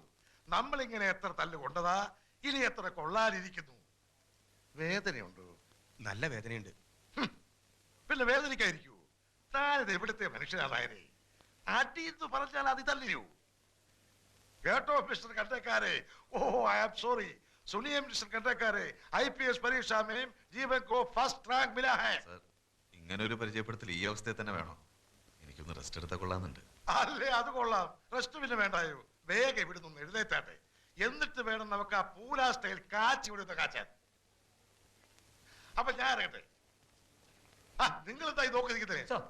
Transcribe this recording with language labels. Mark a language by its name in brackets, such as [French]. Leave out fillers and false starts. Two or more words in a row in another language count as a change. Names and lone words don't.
[Malayalam] നമ്മളിങ്ങനെ എത്ര തല്ല് കൊണ്ടതാ, ഇനി എത്ര കൊള്ളാനിരിക്കുന്നു. വേദനയുണ്ടോ? നല്ല വേദനയുണ്ട്. പിന്നെ വേദനിക്കായിരിക്കൂ? താനിത് എവിടുത്തെ മനുഷ്യനാളായനെ? അടി എന്ന് പറഞ്ഞാൽ അത് ഇതല്ലയോ? കേട്ടോ മിസ്റ്റർ കണ്ടക്കാരെ, ഓ [English] I am sorry. [Hindi] सुनिए [English] Mister Conductor, [Hindi] IPS परीक्षा में जीवन को [English] first rank [Hindi] मिला है. [Malayalam] സർ, ഇങ്ങനെ ഒരു പരിചയപ്പെടുത്തൽ ഈ അവസ്ഥയിൽ തന്നെ വേണോ? എനിക്കൊന്ന് റെസ്റ്റ് എടുത്താൽ കൊള്ളാന്നുണ്ട്. അല്ലേ, അത് കൊള്ളാം. റെസ്റ്റ് പിന്നെ വേണ്ടായോ? വേഗം ഇവിടുന്ന് എഴുന്നേറ്റാട്ടെ. എന്നിട്ട് വേണം നമുക്ക് ആ പൂരാ സ്റ്റൈൽ കാച്ചി വിടുന്ന കാച്ചാൻ. അപ്പൊ ഞാൻ ഇറങ്ങട്ടെ. നിങ്ങൾ എന്തായി നോക്കി നിൽക്കുന്നേ?